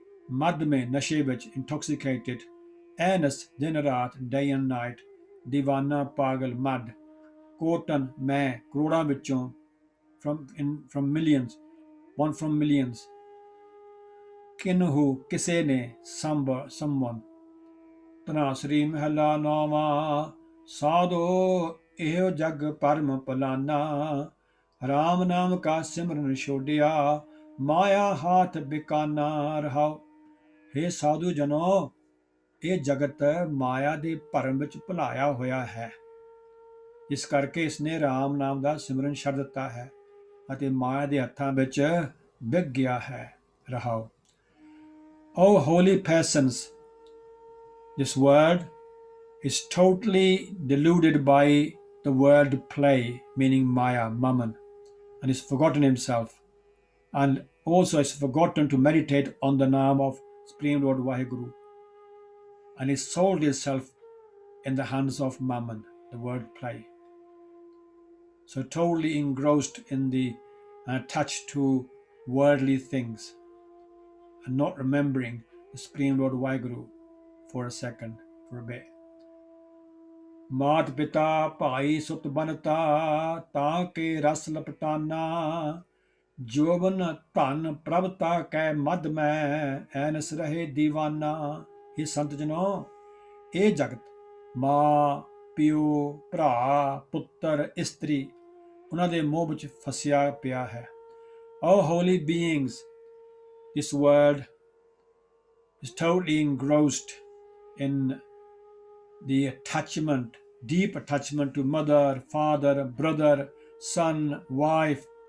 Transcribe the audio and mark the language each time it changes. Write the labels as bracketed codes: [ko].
[pa] ਮਦ ਮੇਂ, ਨਸ਼ੇ ਵਿੱਚ, intoxicated. ਐਨਸ, ਦਿਨ ਰਾਤ, [en] day and night. [pa] ਦੀਵਾਨਾ, ਪਾਗਲ, ਮਦ. ਕੋਟਨ, ਮੈਂ, ਕਰੋੜਾਂ ਵਿੱਚੋਂ, [en] from millions, one from millions. [pa] ਕਿਨਹੂ, ਕਿਸੇ ਨੇ, someone. ਧਨਾਸਰੀ ਮਹਿਲਾ ਨੌਵਾਂ। ਸਾਧੋ ਇਹੋ ਜਗ ਭਰਮ ਭੁਲਾਨਾ, ਰਾਮ ਨਾਮ ਕਾ ਸਿਮਰਨ ਛੋੜਿਆ, ਮਾਇਆ ਹਾਥ ਬਿਕਾਨਾ। ਰਹਾਉ ਹੇ ਸਾਧੂ ਜਨੋ, ਇਹ ਜਗਤ ਮਾਇਆ ਦੇ ਭਰਮ ਵਿੱਚ ਭੁਲਾਇਆ ਹੋਇਆ ਹੈ, ਇਸ ਕਰਕੇ ਇਸਨੇ ਰਾਮ ਨਾਮ ਦਾ ਸਿਮਰਨ ਛੱਡ ਦਿੱਤਾ ਹੈ ਅਤੇ ਮਾਇਆ ਦੇ ਹੱਥਾਂ ਵਿੱਚ ਵਿਕ ਗਿਆ ਹੈ। [en] ਰਹਾਉ O holy persons, this world is totally deluded by the word play, meaning Maya, Mammon, and has forgotten himself, and also has forgotten to meditate on the name of Supreme Lord Vaheguru, and has sold himself in the hands of Mammon, the word play. So totally engrossed in the attached to worldly things, and not remembering the Supreme Lord Vaheguru for a second, for a bit. [pa] ਮਾਤ ਪਿਤਾ ਭਾਈ ਸੁਤ ਬਨਤਾ, ਤਾਂ ਕੇ ਰਸ ਲਪਟਾਨਾ। ਜੋਬਨ ਧਨ ਪ੍ਰਭਤਾ ਕੈ ਮਦ ਮੈਂ, Ann's ਰਹੇ ਦੀਵਾਨਾ। ਇਹ ਸੰਤ ਜਨੋ, ਇਹ ਜਗਤ ਮਾਂ, ਪਿਓ, ਭਰਾ, ਪੁੱਤਰ, ਇਸਤਰੀ, ਉਹਨਾਂ ਦੇ ਮੋਹ ਵਿੱਚ ਫਸਿਆ ਪਿਆ ਹੈ। [en] O holy beings, this world is totally engrossed in the attachment, deep attachment to mother, father, brother, son, wife.